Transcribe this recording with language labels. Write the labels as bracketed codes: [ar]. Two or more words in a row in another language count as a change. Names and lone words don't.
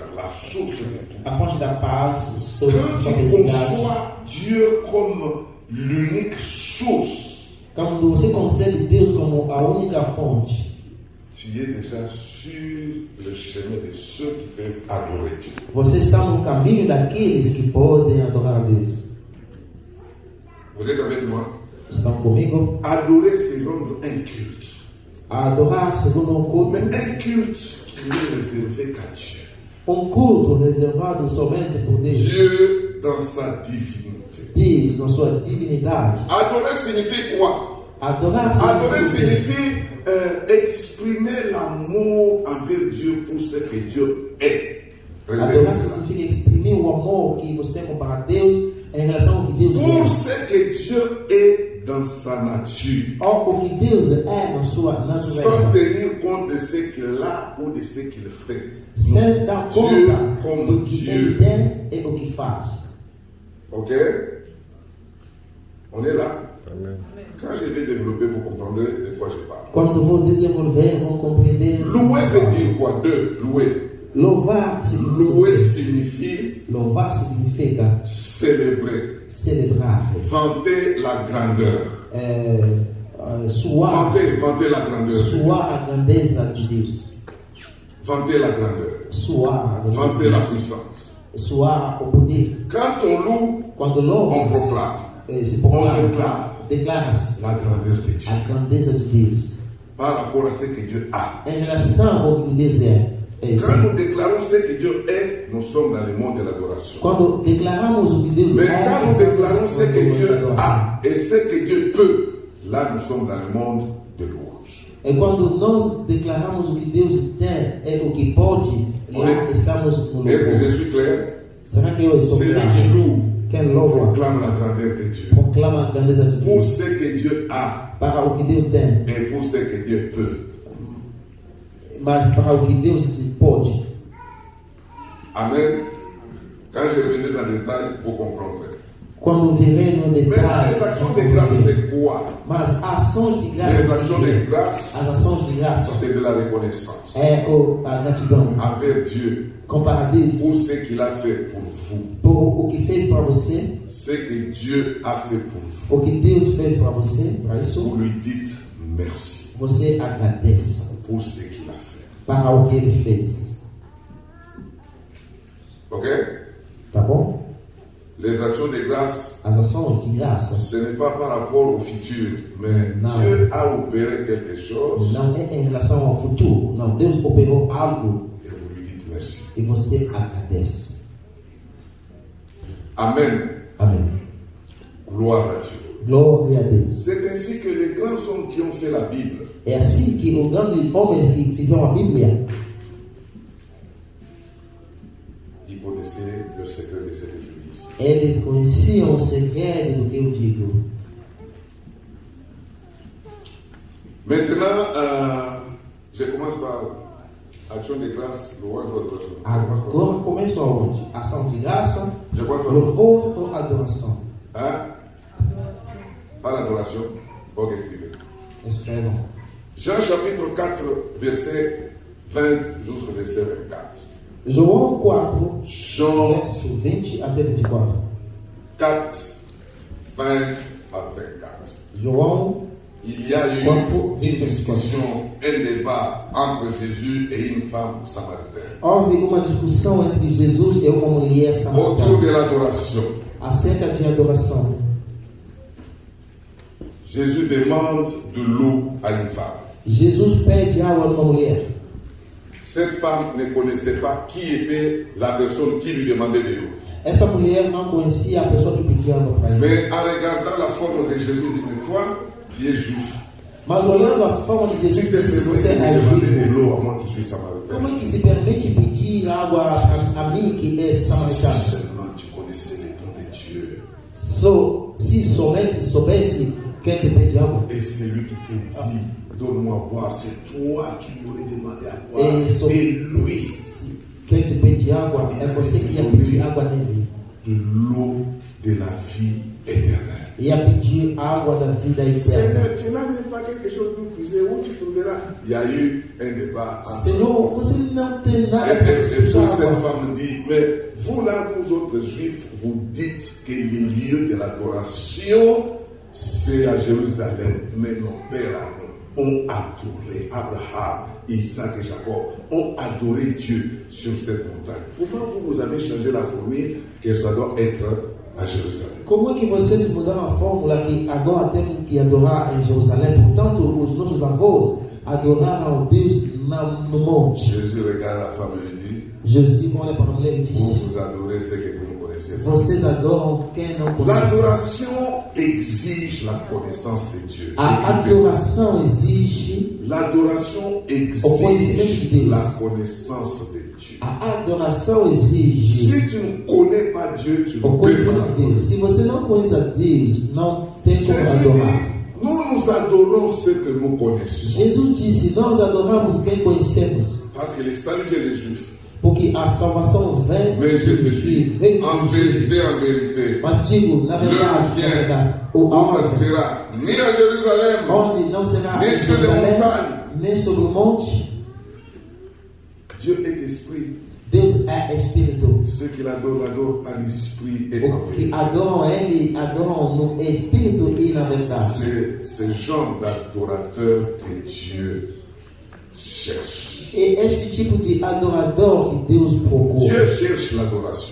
[fr] source de tout. [pt] A fonte da paz, sua [fr] Quand tu [pt] felicidade. [fr] conçois Dieu comme l'unique source, [pt] Quando você concebe Deus como a única fonte, [fr] tu es déjà sur le chemin de ceux qui peuvent adorer Dieu. [pt] você está no caminho daqueles que podem adorar a Deus. [fr] Vous êtes avec moi? [pt] Estão comigo? [fr] Adorer, c'est rendre un culte. [pt] Adorar segundo um culto. [fr] Mais un culte qui n'est réservé qu'à Dieu. [pt] Culto reservado somente por Deus. [fr] Dieu dans sa divinité. [pt] Deus na sua divinidade. [fr] Adorer signifie quoi? [pt] Adorar [fr] signifie exprimer l'amour envers Dieu pour ce que Dieu est. [pt] Adorar significa exprimir o amor que você tem para Deus em relação ao que Deus é. [fr] Pour ce que Dieu est dans sa nature. [pt] O que Deus é na sua natureza. [fr] Sans tenir compte de ce qu'il a ou de ce qu'il fait. [pt] Sem dar [fr] Dieu [pt] conta [fr] comme [pt] do que [fr] Dieu. [pt] ele tem e o que faz. [fr] Ok? On est là? Amen. Quand je vais développer, vous comprendrez de quoi je parle. [pt] Quando vou desenvolver, vão compreender. [fr] Louer veut dire quoi? Louer. [pt] Louvar [fr] signifie célébrer. [pt] Celebrar. [fr] Vanter la grandeur. [pt] Suar. [fr] Vanter la grandeur. [pt] Suar a grandeza de Deus. [fr] Vanter la grandeur. [pt] Suar. [fr] Vanter la puissance. [pt] Suar o poder. [fr] Quand on loue, [pt] quando louva, [fr] on proclame. On déclare la grandeur de Dieu. [pt] A grandeza de Deus. [fr] Par rapport à ce que Dieu a. [pt] Em relação ao que Deus é. [fr] Quand nous déclarons ce que Dieu est, nous sommes dans le monde de l'adoration. [pt] Quando declaramos o que Deus [fr] Mais [pt] é, [fr] quand nous déclarons ce que Dieu a et ce que Dieu peut, là nous sommes dans le monde de louange. [pt] E quando nós declaramos o que Deus tem e o que pode, lá estamos no louvor. [fr] Est-ce que je suis clair? [pt] Será que eu estou claro? [fr] Celui qui loue [pt] quem louva [fr] proclame la grandeur de Dieu. [pt] Proclama a grandeza de Deus. [fr] Pour ce que Dieu a. [pt] Para o que Deus tem. [fr] Et pour ce que Dieu peut. [pt] Mas para o que Deus pode. [fr] Amen. Quand je reviendrai dans le détail, vous comprendrez. [pt] Quando virei no detalhe. [fr] Mais les actions de grâce, c'est quoi? [pt] Mas ações de graça. [fr] Les actions de grâce. [pt] As ações de graça. [fr] C'est de la reconnaissance. [pt] É a gratidão. [fr] Envers Dieu. [pt] Comparado a Deus. [fr] Pour ce qu'il a fait pour vous. [pt] Por o que fez para você. [fr] Ce que Dieu a fait pour vous. [pt] O que Deus fez para você, para isso. [fr] Vous lui dites merci. [pt] Você agradece. [fr] Pour ce qu'il a fait. [pt] Para o que ele fez. [fr] Ok? [pt] Tá bom? [fr] Les actions de grâce, [pt] as ações de graça, [fr] ce n'est pas par rapport au futur, mais não. Dieu a opéré quelque chose. [pt] Não é em relação ao futuro. Não, Deus operou algo. [fr] Et vous lui dites merci. [pt] E você agradece. [fr] Amen. [pt] Amém. [fr] Gloire à Dieu. [pt] Glória a Deus. [fr] C'est ainsi que les grands hommes qui ont fait la Bible. [pt] É assim que os grandes homens que fizeram a Bíblia. [fr] Ils connaissaient le secret de ce que je dis. [pt] Eles conheciam o segredo do que eu digo. [fr] Maintenant, je commence par action de grâce, louange ou adoration. [pt] Agora começo aonde? Ação de graça, louvor ou adoração? [fr] Hein? Par adoration. Ok, écrivez. [pt] Escrevam. [fr] Jean chapitre 4, verset 20 jusqu'au verset 24. [pt] João 4, verso 20 até 24. [fr] 4, 20 à 24. [pt] João, [fr] il y a eu une discussion, un débat entre Jésus et une femme samaritaine. [pt] Houve uma discussão entre Jesus e uma mulher samaritana. [fr] Autour de l'adoration. [pt] Acerca de adoração. [fr] Jésus demande de l'eau à une femme. [pt] Jesus pede água a uma mulher. [fr] Cette femme ne connaissait pas qui était la personne qui lui demandait de l'eau. [pt] Essa mulher não conhecia a pessoa que pedia água para ele. [fr] Mais en regardant la forme de Jésus, il dit, mais toi, tu es juif. [pt] Mas olhando a forma de Jesus, disse, você é juiz. Como é que se permite pedir água a mim que é samaritano? Se somente soubesse quem te pede água. [fr] Et celui qui te dit, donne-moi à boire, c'est toi qui lui aurais demandé à boire. Et lui, [pt] quem te pede água é você que ia pedir água nele. [fr] De l'eau de la vie éternelle. [pt] Ia pedir água da vida eterna. [fr] Tu n'as même pas quelque chose pour puiser où tu trouveras. Il y a eu un débat. [pt] Senhor, você não tem nada para puxar água. [fr] femme dit, mais vous là, vous autres juifs, vous dites que les lieux de l'adoration, c'est à Jérusalem. Mais nos pères ont adoré Abraham, Isaac et Jacob, ont adoré Dieu sur cette montagne. Pourquoi vous avez changé la formule que ça doit être à Jérusalem? [pt] Como é que vocês mudaram a fórmula que agora temos que adorar em Jerusalém? Portanto, os nossos avós adoraram Deus no monte. [fr] Jésus regarde la femme et lui dit, [pt] Jesus olha para a mulher e diz: [fr] vous adorez ce que vous ne connaissez pas. [pt] vocês adoram quem não conhece. [fr] L'adoration exige la connaissance de Dieu. [pt] A adoração exige [fr] L'adoration exige la connaissance de Dieu. [pt] A adoração exige [fr] Si tu ne connais pas Dieu, tu ne [pt] o [fr] peux pas [pt] conhecimento de [fr] l'adorer. [pt] Deus. Se você não conhece a Deus, não tem como [fr] Jésus [pt] adorar. [fr] dit, nous adorons ce que nous connaissons. [pt] Jesus disse: nós adoramos quem conhecemos, [fr] Parce que le salut vient des Juifs. [pt] porque a salvação vem [fr] Mais je te [pt] dos [fr] dis, [pt] judeus, vem [fr] en [pt] dos [fr] vérité, [pt] judeus. [fr] en vérité, [pt] Mas digo, na verdade, o [fr] où ça ne [pt] alvo, [fr] sera ni à Jérusalem, [pt] onde não será nem em [fr] sur les [pt] Jerusalém, [fr] montagnes. [pt] nem sobre o monte. [fr] Dieu est esprit. [pt] Deus é Espírito. [fr] Ceux qui l'adorent à l'esprit et en [pt] O que [fr] vérité. [pt] adoram Ele, adoram no Espírito e na verdade. [fr] C'est ce genre d'adorateur que Dieu cherche. [pt] E este tipo de adorador que Deus procura. [fr] Dieu cherche l'adoration.